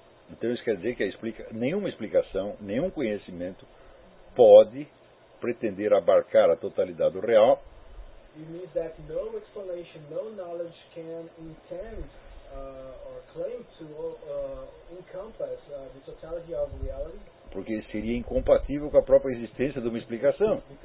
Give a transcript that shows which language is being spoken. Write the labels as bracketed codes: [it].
[pt] Então isso quer dizer que nenenhuma explicação, nenhum conhecimento pode pretender abarcar a totalidade do real. [en] It means that no explanation, no knowledge can intend or claim to encompass the totality of reality. [pt] Porque seria incompatível com a própria existência de uma explicação.